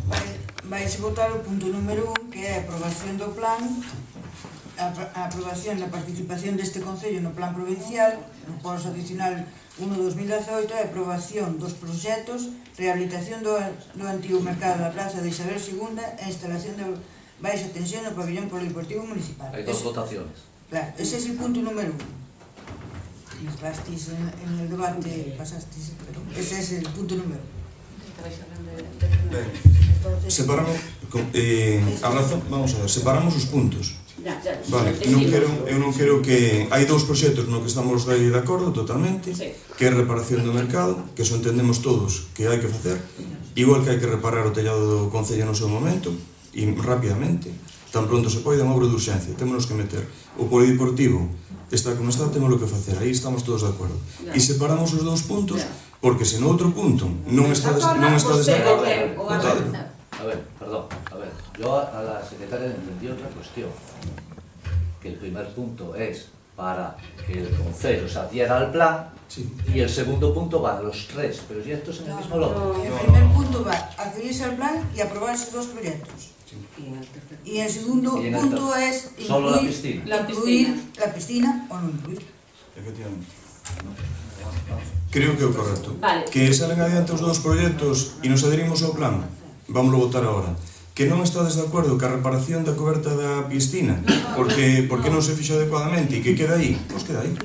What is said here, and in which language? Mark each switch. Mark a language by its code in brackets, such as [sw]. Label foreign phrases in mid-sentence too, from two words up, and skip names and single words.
[gl] Vais votar o punto número 1, que é a aprobación do plan, a aprobación da participación deste Concello no plan provincial, no posto adicional 1-2018, a aprobación dos proxectos, rehabilitación do antigo mercado da Plaza de Isabel II e instalación de baixa tensión no pabellón polideportivo municipal. [es] Hai dos votaciones. Claro, ese es el punto número 1. Entrasteis en el debate, pasasteis, pero ese es el punto número 1. [gl] Separamos, vamos a ver, separamos os puntos. Vale, eu non quero que... Hai dous proxectos no que estamos de acordo totalmente, que é reparación do mercado, que eso entendemos todos que hai que facer, igual que hai que reparar o tellado do Concello no seu momento, e rapidamente, tan pronto se pode, é unha obra de urxencia, témonos que meter. O polideportivo está como está, temos que facer, aí estamos todos de acordo. E separamos os dous puntos, porque se no outro punto non estades de acordo... [es] A ver, perdón, yo a la secretaria le entendí otra cuestión, que el primer punto es para que el Concello se adhiera al plan, y el segundo punto van los tres proyectos en el mismo lote. El primer punto va a adherirse al plan y aprobar esos dos proyectos. Y el segundo punto es solo la incluir la piscina o no incluir. [gl] Efectivamente. Creo que é o correcto. Vale. Que salen adiante os dous proxectos e nos adherimos ao plan, vámoslo votar agora. Que non estades de acordo ca reparación da coberta da piscina, porque non se fixo adecuadamente e que queda aí, pois queda aí.